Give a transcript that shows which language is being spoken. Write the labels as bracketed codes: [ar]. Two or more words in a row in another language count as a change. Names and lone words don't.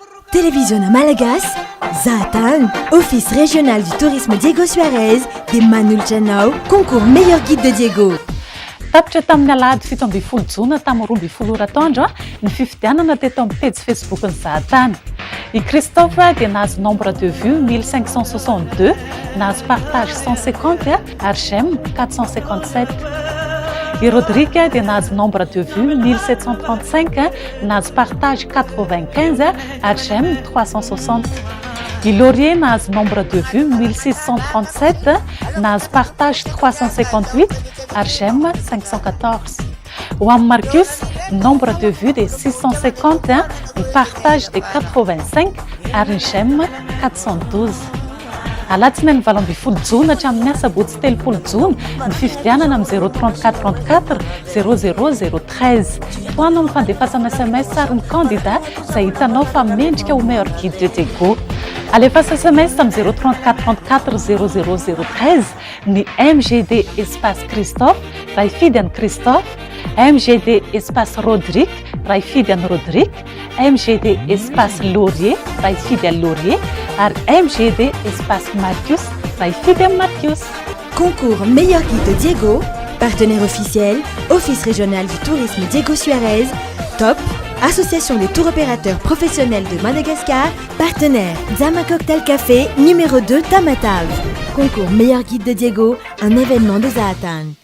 [fr] Télévision à Malagas, Zaatan, Office régional du tourisme Diego Suarez, des Manulchanao, concours meilleur guide de Diego. [mg] Tapitra tamin'ny alahady 7 jona tamin'ny 12 oratoandro ny fifidianana teto amin'ny page Facebook ny Zahatany. I Christophe dia nahazo [fr] nombre de vues [mg] 1562, nahazo partage 150 ary j'aime 457. I Rodrigue dia nahazo [fr] nombre de vues [mg] 1735, nahazo partage 95 ary j'aime 360. I Laurier nahazo [fr] nombre de vues [mg] 1637, nahazo partage 358 ary j'aime 514. Ho amin'ny [fr] Marcus, nombre de vues de 650, [mg] ny partage de 85 ary ny j'aime 412. Alatsinainy 20 jona hatramin'ny asabotsy 3 jona ny fifidianana amin'ny 034 00013. Toanao amin'ny fandefasana SMS sarin'ny candidat izay hitanao fa mendrika ho [fr] meilleur guide de Diego. [mg] Alefasa SMS amin'ny 034 00013 ny MGD espace Christophe raha hifidy an'i Christophe, MGD espace Rodrigue raha hifidy an'i Rodrigue, MGD espace Laurier raha hifidy an'i Laurier ary MGD espace Marcus raha hifidy an'i Marcus. [fr] Concours meilleur guide de Diego, partenaire officiel, Office régional du tourisme Diego Suarez, Top, Association des tours opérateurs professionnels de Madagascar, partenaire Zama Cocktail Café, numéro 2 Tamatave. Concours meilleur guide de Diego, un événement de Zaatan.